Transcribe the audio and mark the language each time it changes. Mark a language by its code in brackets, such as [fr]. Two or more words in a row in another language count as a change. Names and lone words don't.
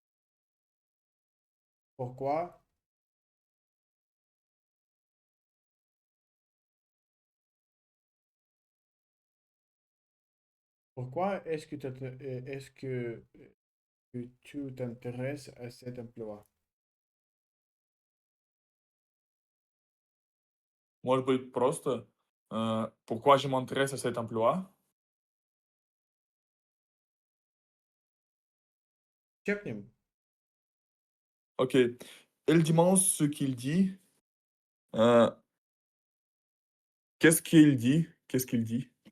[fr] Pourquoi? Pourquoi est-ce que tu t'intéresses à cet emploi? [ru] Может быть, просто [fr] pourquoi je m'intéresse à cet emploi? [ru] Чекнем. [fr] Ok. Il demande ce qu'il dit. Euh, Qu'est-ce qu'il dit? Qu'est-ce qu'il dit?